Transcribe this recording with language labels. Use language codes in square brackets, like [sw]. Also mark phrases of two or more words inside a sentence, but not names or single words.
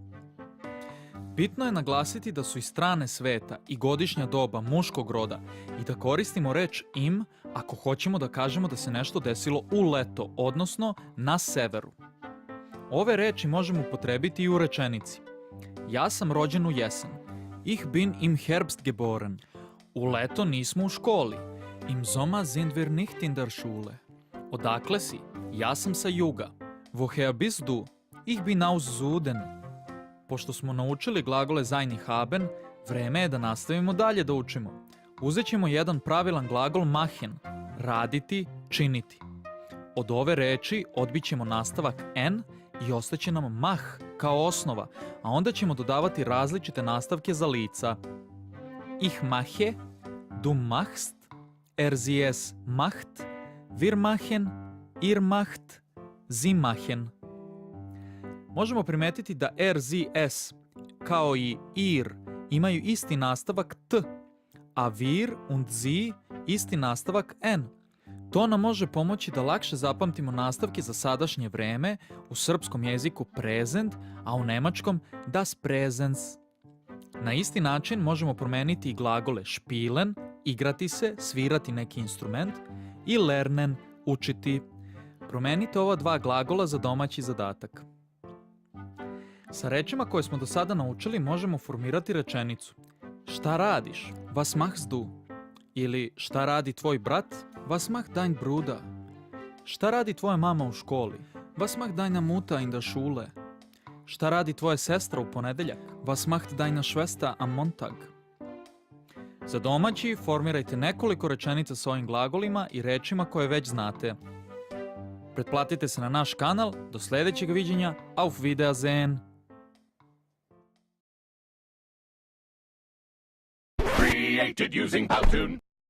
[sr] Bitno je naglasiti da su i strane sveta i godišnja doba muškog roda i da koristimo reč im ako hoćemo da kažemo da se nešto desilo u leto, odnosno na severu. Ove reči možemo upotrebiti i u rečenici. Ja sam rođen u jesen. [de] Ich bin im Herbst geboren. [sr] U leto nismo u školi. [de] Im Sommer sind wir nicht in der Schule. [sr] Odakle si? Ja sam sa juga. [de] Woher bist du? Ich bin aus Süden. [sr] Pošto smo naučili glagole sein i haben, vreme je da nastavimo dalje da učimo. Uzet ćemo jedan pravilan glagol machen, raditi, činiti. Od ove reči odbit ćemo nastavak n i ostaće nam mach kao osnova, a onda ćemo dodavati različite nastavke za lica. [de] Ich mache, du machst, er sie es macht, wir machen, ihr macht, sie machen. [sr] Možemo primetiti da [de] er, sie, es, [sr] kao i ir, imaju isti nastavak t, a [de] wir und sie [sr] isti nastavak n. To nam može pomoći da lakše zapamtimo nastavke za sadašnje vreme, u srpskom jeziku present, a u nemačkom [de] das Präsens. [sr] Na isti način možemo promeniti i glagole spielen, igrati se, svirati neki instrument, i lernen, učiti. Promenite ova dva glagola za domaći zadatak. Sa rečima koje smo do sada naučili možemo formirati rečenicu. Šta radiš? [de] Was machst du? [sr] Ili šta radi tvoj brat? [de] Was macht dein Bruder? [sr] Šta radi tvoja mama u školi? [de] Was macht deine Mutter in der Schule? [sr] Šta radi tvoja sestra u ponedeljak? [de] Was macht deine Schwester am Montag? [sr] Za domaći formirajte nekoliko rečenica s ovim glagolima i rečima koje već znate. Pretplatite se na naš kanal, do sljedećeg viđenja, [de] auf Wiedersehen! [en] Created using Powtoon.